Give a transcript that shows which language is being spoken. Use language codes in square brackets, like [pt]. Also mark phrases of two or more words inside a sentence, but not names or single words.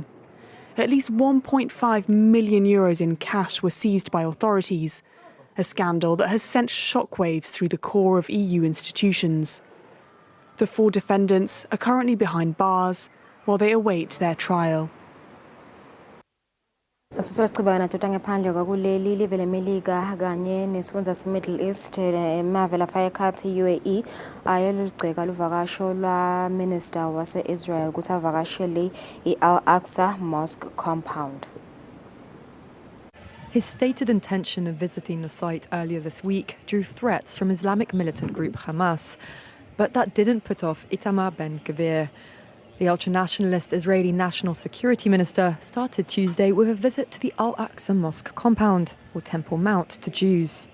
[en] At least 1.5 million euros in cash were seized by authorities, a scandal that has sent shockwaves through the core of EU institutions. The 4 defendants are currently behind bars while they await their trial. [ss] Sisocibana tutangephandle kwakuleli live lemelika kanye nesifundza se-Middle East emave lafaka ekhatsi UAE ayeluligceka luvakasho lwa minister wase-Israel ukuthi avakashele i-Al-Aqsa Mosque compound. [en] His stated intention of visiting the site earlier this week drew threats from Islamic militant group Hamas, but that didn't put off Itamar Ben-Gvir. The ultra-nationalist Israeli National Security Minister started Tuesday with a visit to the Al-Aqsa Mosque compound, or Temple Mount, to Jews.